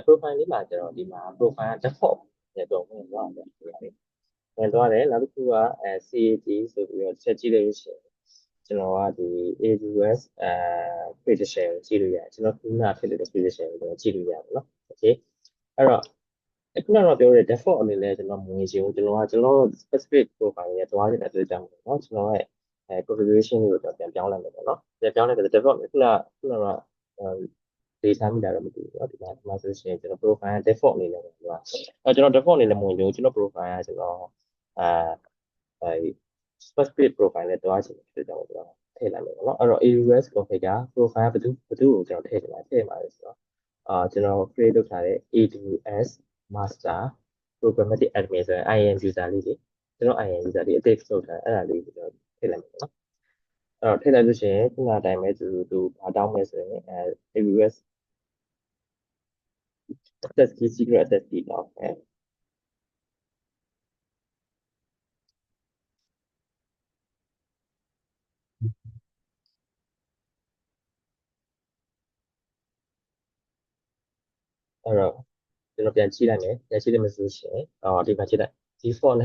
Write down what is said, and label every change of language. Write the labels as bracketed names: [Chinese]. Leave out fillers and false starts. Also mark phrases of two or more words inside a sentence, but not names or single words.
[Burmese] profile လေးမှာကျွန်တော်ဒီမှာ profile က default နဲ့တော့ဝင်သွားတယ်ဝင်သွားတယ်နောက်တစ်ခုကCAT ဆိုပြီးတော့ချက်ကြည့်လို့ရှိရင်ကျွန်တော်ကဒီ AWS prediction ကိုကြည့်လို့ရတယ်ကျွန်တော်ခုနဖြစ်တဲ့ prediction ကိုကျွန်တော်ကြည့်လို့ရတယ်နော် okay အဲ့တော့ခုနကပြောတဲ့ default အနေနဲ့ကျွန်တော်မဝင်ချင်ဘူးကျွန်တော် [English] specific profile [Burmese] နဲ့တွားနေတဲ့အတွက်ကြောင့်ပေါ့နော်ကျွန်တော်ရဲ့configuration ကိုကျွန်တော်ပြန်ပြောင်းလိုက်မယ်ပေါ့နော်ပြန်ပြောင်းလိုက်တယ် default ခုနက data မိတာတော့မသိဘူးเนาะဒီမှာဆိုရှင်ကျွန်တော် [English] profile default [Burmese] အနေနဲ့ပေါ့နော်ကျွန်တော် default အနေနဲ့မဝင်လို့ကျွန်တော် profile ကကျွန်တော်အဲ [English] specific profile [Burmese] နဲ့တွားချင်တယ်ကျွန်တော်ထည့်လိုက်မယ်ပေါ့နော်အဲ့တော့ [English] AWS configure profile [Burmese] ဘယ်သူကိုကျွန်တော်ထည့်ချင်ပါလဲဆိုတော့ကျွန်တော် create လုပ်ထားတဲ့ [English] AWS master programmatic admin [Burmese] ဆိုရင် [English] IAM user [Burmese] လေးတွေကျွန်တော် [English] IAM user [Burmese] လေးအသေးထုတ်ထားအဲ့ဒါလေးကိုကျွန်တော်ထည့်လိုက်မယ်နော်အဲ့တော့ထည့်လိုက်လို့ရှိရင်ခုနအတိုင်းပဲသူဘာတောင်းလဲဆိုရင် AWS [English] access key secret access key [Burmese] တောင်းအဲ့တော့ကျွန်တော်ပြန်ကြည့်လိုက်မယ်ပြန်ကြည့်လိုက်မယ်ဆိုရှင်ဒီမှာကြည့်လိုက် default နဲ့